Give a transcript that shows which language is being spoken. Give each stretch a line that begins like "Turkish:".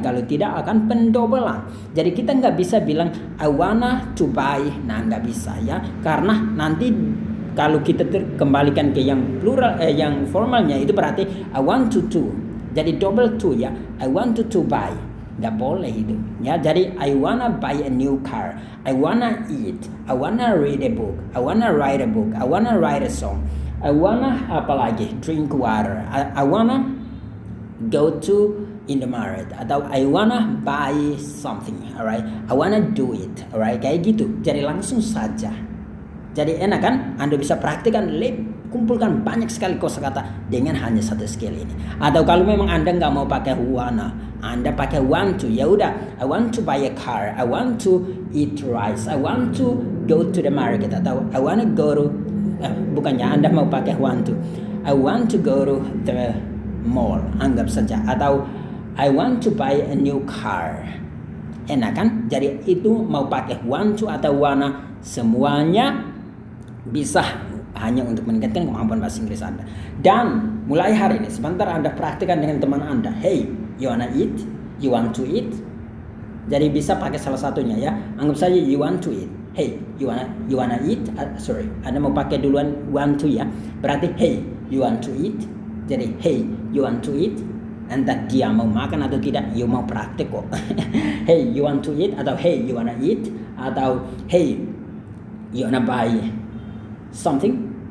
Indonesian: Kalau tidak akan pendobelan. Jadi kita nggak bisa bilang
English: I wanna to buy.
Indonesian: Nah nggak bisa ya, karena nanti kalau kita kembalikan ke yang plural, yang formalnya itu berarti
English: I want to.
Indonesian: Jadi double to ya,
English: I want to buy.
Indonesian: Nggak boleh itu ya.
English: Jadi I wanna buy a new car, I wanna eat, I wanna read a book, I wanna write a book, I wanna write a song, I wanna drink water, I wanna go to in the market,
Indonesian: atau
English: I wanna buy something, alright, I wanna do it, alright,
Indonesian: kayak gitu. Jadi langsung saja. Jadi enak kan? Anda bisa praktikkan, kumpulkan banyak sekali kosakata dengan hanya satu skill ini. Atau kalau memang Anda nggak mau pakai wanna, Anda pakai want to, ya udah,
English: I want to buy a car, I want to eat rice, I want to go to the market, atau I wanna go to
Indonesian: bukannya Anda mau pakai
English: want to, I want to go to the mall,
Indonesian: anggap saja,
English: atau I want to buy a new car.
Indonesian: Enak kan? Jadi itu mau pakai want to atau wanna, semuanya bisa, hanya untuk meningkatkan kemampuan bahasa Inggris Anda. Dan mulai hari ini sebentar Anda praktikkan dengan teman Anda.
English: Hey, you wanna eat? You want to eat?
Indonesian: Jadi bisa pakai salah satunya ya. Anggap saja
English: you want to eat. Hey, you wanna eat? Sorry,
Indonesian: Anda mau pakai duluan
English: want to ya.
Indonesian: Berarti
English: hey, you want to eat? Jadi hey, you want to eat?
Indonesian: Entah dia mau makan atau tidak, you mau praktek kok.
English: Hey, you want to eat? Atau hey, you wanna eat? Atau hey, you wanna buy something?